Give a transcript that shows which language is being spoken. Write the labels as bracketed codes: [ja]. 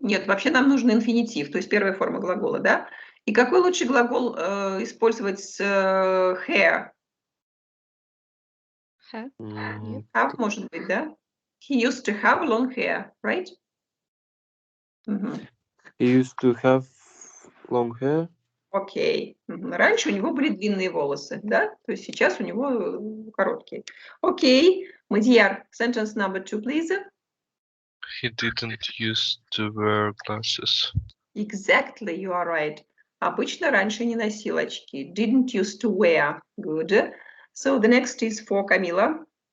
[ru] Нет, вообще нам нужен инфинитив, то есть первая форма глагола, да? И какой лучший глагол использовать с hair? Have? Нет. Have может быть, да? [en] He used to have long hair, right? He used to have long hair. [ru] Окей. Раньше у него были длинные волосы, да? То есть сейчас у него короткие. Окей. [en] Мадьяр, sentence number 2, please. He didn't used to wear glasses. Exactly, you are right. [ru] Обычно раньше не носил очки. [en] Didn't used to wear. Good. So the next is for Camila.